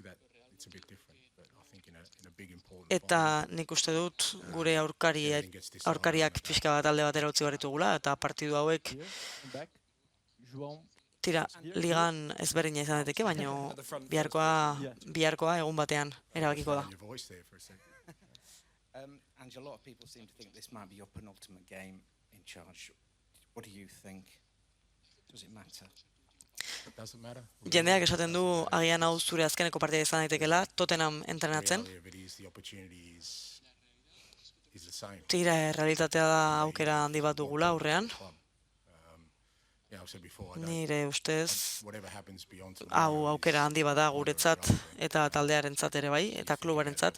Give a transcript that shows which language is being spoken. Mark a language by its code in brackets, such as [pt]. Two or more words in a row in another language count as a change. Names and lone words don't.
[eu] Eta nik uste dut gure aurkariak pixka bat alde batera utzi baritugula eta partidu hauek ligan ezberdina izan daiteke, baina biharkoa egun batean erabakiko da. [en] And a lot of people seem to think this might be your penultimate game in charge. What do you think? Does it matter? [eu] Jendeak esaten du agian hau zure azkeneko partida izan daitekela, Tottenham entrenatzen. Tira, realitatea da aukera handi bat dugula aurrean. Nire ustez, hau aukera handi bat da guretzat eta taldearentzat ere bai, eta klubarentzat.